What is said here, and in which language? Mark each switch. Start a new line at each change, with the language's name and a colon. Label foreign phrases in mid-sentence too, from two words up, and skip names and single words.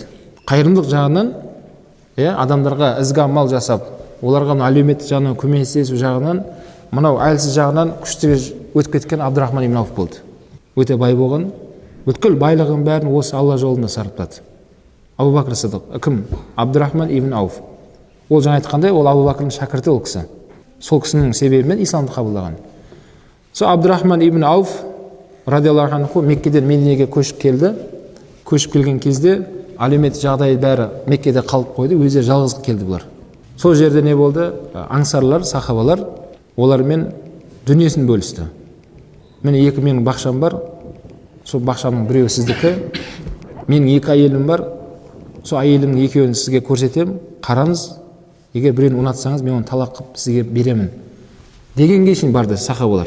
Kazakh: Қайырымдылық жағынан, адамдарға ізгі амал жасап, оларға әлеуметтік жағынан көмектесу жағынан, мынау әлсіз жағынан күштіге өтіп кеткен Абдурахман ибн Ауф болды. Өте бай болған, бүткіл байлығын бәрін осы Алла жолында сарыптады. Абу Бакр Сиддиқ. Кім? Абдурахман ибн Ауф. Ол жаңа айтқандай, ол Абу Бакрның шәкірті ол кісі. Сол кісінің себебімен исламды қабылдаған. Сол Абдурахман ибн Ауф
Arabic: رضي الله عنه
Kazakh: Меккеден Мединеге көшіп келді. Көшіп келген кезде әлеуметтік жағдай бәрі Меккеде қалып қойды, өздері жалғыз келді бұлар. Сол жерде не болды? Аңсарлар, сахабалар олармен дүниесін бөлісті. Міне, екі менің бақшам бар, сол бақшамның біреуі сіздікі, менің екі әйелім бар, сол әйелімнің екеуін сізге көрсетемін, қараңыз, егер біреуін ұнатсаңыз, мен оны талақ қылып сізге беремін дегенге шейін барды сахабалар.